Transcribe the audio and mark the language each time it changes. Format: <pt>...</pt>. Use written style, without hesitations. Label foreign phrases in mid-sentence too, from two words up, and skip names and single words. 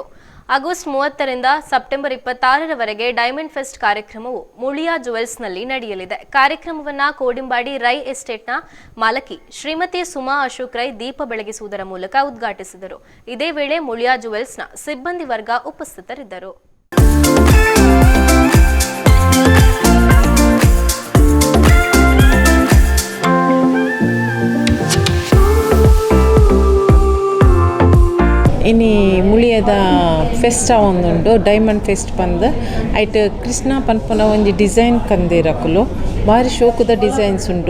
<kn>ಆಗಸ್ಟ್ 30ರಿಂದ ಸೆಪ್ಟೆಂಬರ್ 26ರವರೆಗೆ ಡೈಮಂಡ್ ಫೆಸ್ಟ್ ಕಾರ್ಯಕ್ರಮವು ಮುಳಿಯಾ ಜುವೆಲ್ಸ್ನಲ್ಲಿ ನಡೆಯಲಿದೆ. ಕಾರ್ಯಕ್ರಮವನ್ನು ಕೋಡಿಂಬಾಡಿ ರೈ ಎಸ್ಟೇಟ್ನ ಮಾಲಕಿ ಶ್ರೀಮತಿ ಸುಮಾ ಅಶೋಕ್ ರೈ ದೀಪ ಬೆಳಗಿಸುವುದರ ಮೂಲಕ ಉದ್ಘಾಟಿಸಿದರು. ಇದೇ ವೇಳೆ ಮುಳಿಯಾ ಜುವೆಲ್ಸ್ನ ಸಿಬ್ಬಂದಿ ವರ್ಗ ಉಪಸ್ಥಿತರಿದ್ದರು.</kn> <tcy>ಇನಿ ಮುಳಿಯದ ಫೆಸ್ಟ್ ಒಂದುಂಡು ಡೈಮಂಡ್ ಫೆಸ್ಟ್ ಬಂದು ಐಟ್ ಕೃಷ್ಣ ಪನ್ಪುನ ಒಂಜಿ ಡಿಸೈನ್ ಕಂದಿರಕುಲು ಭಾರಿ ಶೋಕುದ ಡಿಸೈನ್ಸ್ ಉಂಡು.</tcy>